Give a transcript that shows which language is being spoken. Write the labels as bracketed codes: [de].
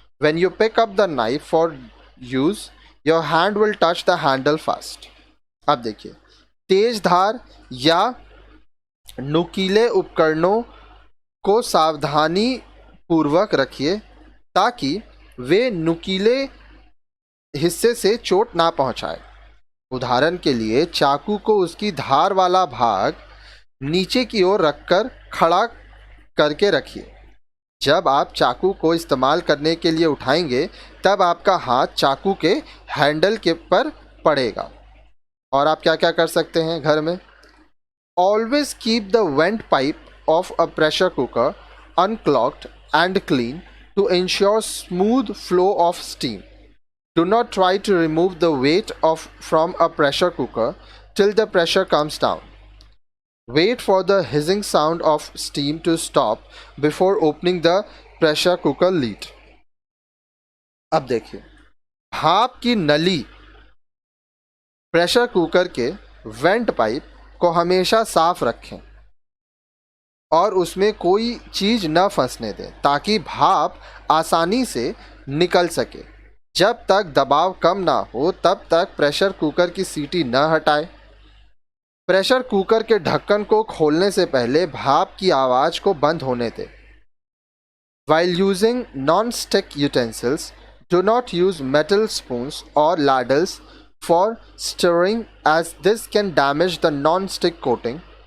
[en] When you pick up the knife for use, your hand will touch the handle first. [hi] अब देखिए, तेज धार या नुकीले उपकरणों को सावधानी पूर्वक रखिए ताकि वे नुकीले हिस्से से चोट ना पहुंचाए। उदाहरण के लिए, चाकू को उसकी धार वाला भाग नीचे की ओर रखकर खड़ा करके रखिए। जब आप चाकू को इस्तेमाल करने के लिए उठाएंगे तब आपका हाथ चाकू के हैंडल के पर पड़ेगा। और आप क्या क्या कर सकते हैं घर में? [en] Always keep the vent pipe of a pressure cooker unclogged and clean to ensure smooth flow of steam. Do not try to remove the weight from a pressure cooker till the pressure comes down. Wait for the hissing sound of steam to stop before opening the pressure cooker lid. [hi] अब देखिए, भाप की नली pressure cooker के went pipe को हमेशा साफ रखें और उसमें कोई चीज न फंसने दें ताकि भाप आसानी से निकल सके। जब तक दबाव कम ना हो तब तक प्रेशर कुकर की सीटी न हटाएं। प्रेशर कुकर के ढक्कन को खोलने से पहले भाप की आवाज को बंद होने दें। [en] While using non-stick utensils, do not use metal spoons or ladles for stirring as this can damage the non-stick coating.